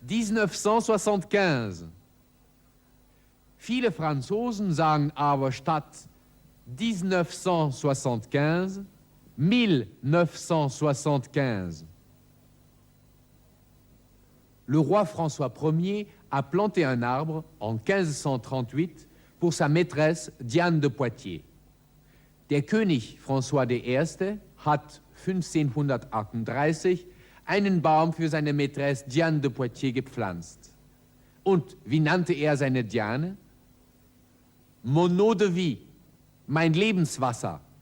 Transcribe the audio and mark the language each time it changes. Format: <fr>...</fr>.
<de>1975. Viele Franzosen sagen aber statt 1975 1975.</de> <fr>Le roi François Ier a planté un arbre en 1538 pour sa maîtresse Diane de Poitiers.</fr> <de>Der König François I. hat 1538 einen Baum für seine Maîtresse Diane de Poitiers gepflanzt. Und wie nannte er seine Diane?</de> <fr>Mon eau de vie,</fr> <de>mein Lebenswasser.</de>